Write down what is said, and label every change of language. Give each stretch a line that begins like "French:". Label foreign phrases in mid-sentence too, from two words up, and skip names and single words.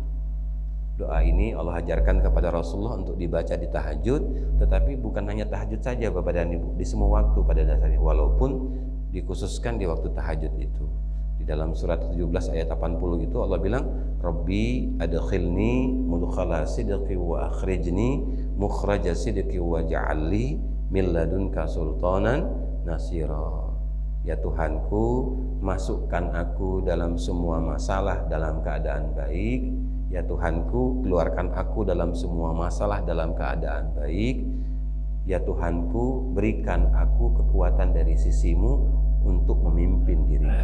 Indonesian: Doa ini Allah ajarkan kepada Rasulullah untuk dibaca di tahajud, tetapi bukan hanya tahajud saja Bapak dan Ibu, di semua waktu pada dasarnya. Walaupun dikhususkan di waktu tahajud itu. Di dalam surat 17 ayat 80 itu Allah bilang,
Arabic: رب أدخلني مدخل صدق وأخرجني مخرج صدق واجعل لي من لدنك سلطانا نصيرا.
Indonesian: Ya Tuhanku, masukkan aku dalam semua masalah dalam keadaan baik. Ya Tuhanku, keluarkan aku dalam semua masalah dalam keadaan baik. Ya Tuhanku, berikan aku kekuatan dari sisimu untuk memimpin diriku.